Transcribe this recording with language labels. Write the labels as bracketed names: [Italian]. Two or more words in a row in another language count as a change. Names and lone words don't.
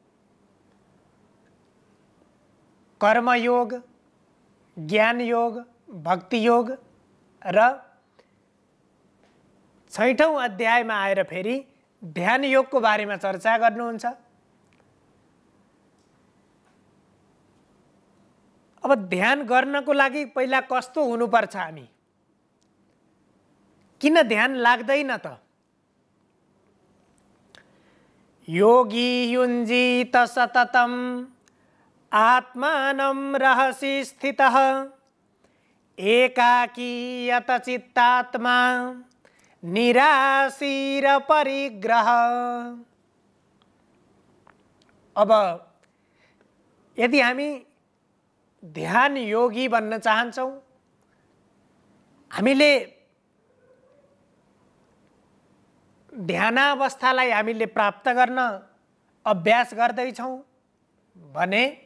[Nepali] कर्मयोग, ज्ञान योग, भक्ति योग र 6औं अध्यायमा आएर फेरि ध्यान योगको बारेमा चर्चा गर्नुहुन्छ। अब ध्यान गर्नको लागि पहिला कस्तो हुनुपर्छ, हामी किन ध्यान लाग्दैन त? [Sanskrit] योगी युञ्जीत सततम् आत्मानं रहसि स्थितः एकाकी यतचित्तात्मा निराशीर परिग्रह। [Nepali] अब यदि हामी ध्यान योगी बन्न चाहन्छौं, हामीले ध्यानावस्थालाई हामीले प्राप्त गर्न अभ्यास गर्दैछौं भने